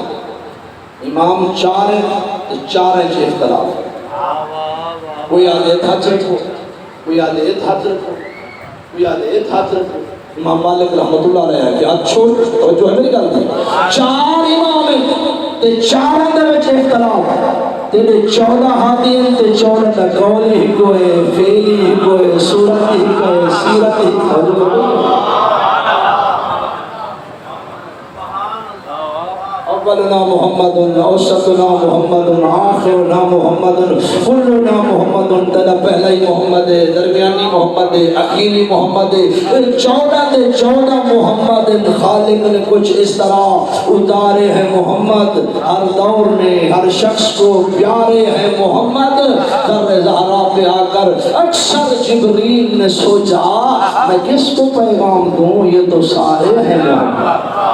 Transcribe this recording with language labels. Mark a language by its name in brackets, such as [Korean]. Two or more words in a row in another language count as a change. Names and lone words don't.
[Urdu] امام 4 ہیں تو 4 ہیں اختلاف. کوئی آدھے ہاتھ رکھو کوئی آدھے ہاتھ رکھو کوئی آدھے ہاتھ رکھو. امام مالک رحمت اللہ علیہ ہے کہ ہاتھ چھوڑ اور جو ہے [Punjabi] میری گل تھی 4 امام ہیں تے 4 دے وچ اختلاف تے 14 ہادی ہیں تے 14 دا قول ہی کوئی فعل ہی کوئی صورت ہی کوئی سیرت ہی کوئی. [Arabic] اولنا محمد اوسطنا محمد آخرنا محمد کلنا محمد. [Punjabi] تیرا پہلا ہی محمد ہے درمیانی محمد ہے اخیری محمد ہے. 14 دے 14 محمد. [Urdu] خالق نے کچھ اس طرح اتارے ہیں محمد ہر دور میں ہر شخص کو پیارے ہیں محمد. در زہرا پہ آ کر اکثر جبریل نے سوچا میں کس کو پیغام دوں یہ تو سارے ہیں محمد.